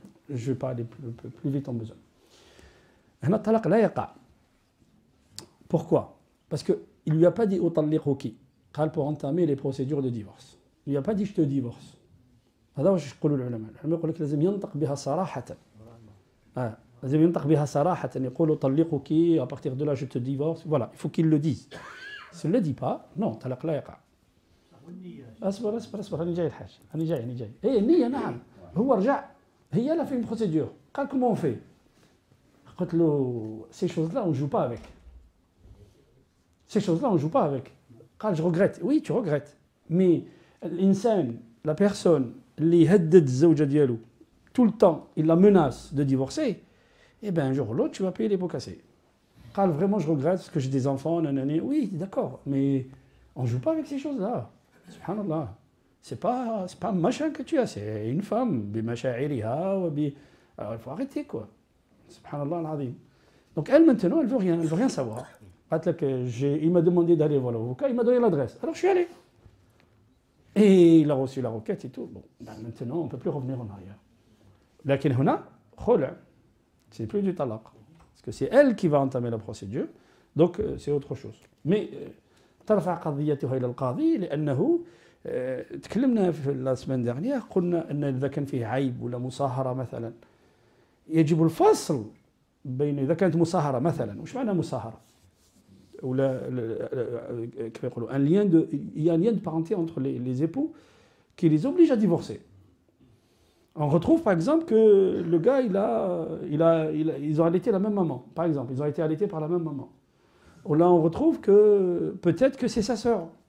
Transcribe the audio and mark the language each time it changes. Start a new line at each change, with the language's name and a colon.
French: Je vais pas aller plus vite en besoin.
Arabic: Hna talaq la yaqa.
French: Pourquoi? Parce qu'il ne lui a pas dit utalliquki. Pour entamer les procédures de divorce. Il ne lui a pas dit je te divorce.
Arabic: هذا واش يقولوا العلماء. العلماء يقول لك لازم ينطق بها صراحة. لازم ينطق بها صراحة يقولوا طلقك
French: à partir de là je te divorce. Voilà, il faut qu'il le dise. S'il ne le dit pas, non,
Arabic: طلاق لا يقع. اصبر أنا جاي الحاج. أنا جاي. إيه النية نعم. هو رجع هي لا في
French: une procédure. قال comment on fait؟
Arabic: قلت له
French: ces choses-là on ne joue pas avec. Ces choses-là on ne joue pas avec. قال je regrette. Oui, tu regrettes. Mais l'insan, la personne
Arabic: اللي يهدد الزوجة ديالو
French: tout le temps, il la menace de divorcer, eh bien un jour ou l'autre, tu vas payer les pots cassés. قال vraiment je regrette parce que j'ai des enfants, nanani. Oui, d'accord, mais on ne joue pas avec ces choses-là. Subhanallah. C'est pas un machin que tu as, c'est une femme. بمشاعرها alors il faut arrêter quoi. Subhanallah al-azim. Donc elle maintenant, elle veut rien savoir. Il m'a demandé d'aller voir l'avocat, il m'a donné l'adresse. Alors je suis allé. Et il a reçu la requête et tout. Bon, ben maintenant, on ne peut plus revenir en arrière.
Arabic: Lakin huna, khula.
French: C'est plus du talaq. Parce que c'est elle qui va entamer la procédure. Donc, c'est autre chose.
Arabic: Mais, ترفع قضيتها إلى القاضي لأنه تكلمنا في
French: la semaine dernière
Arabic: قلنا أن إذا كان فيه عيب ولا مصاهرة مثلا يجب الفصل بين إذا كانت مصاهرة مثلا. وش معنى مصاهرة؟
French: Ou il y a un lien de parenté entre les époux qui les oblige à divorcer. On retrouve par exemple que le gars, ils ont allaité la même maman. Par exemple, ils ont été allaités par la même maman. Ou là, on retrouve que peut-être que c'est sa sœur.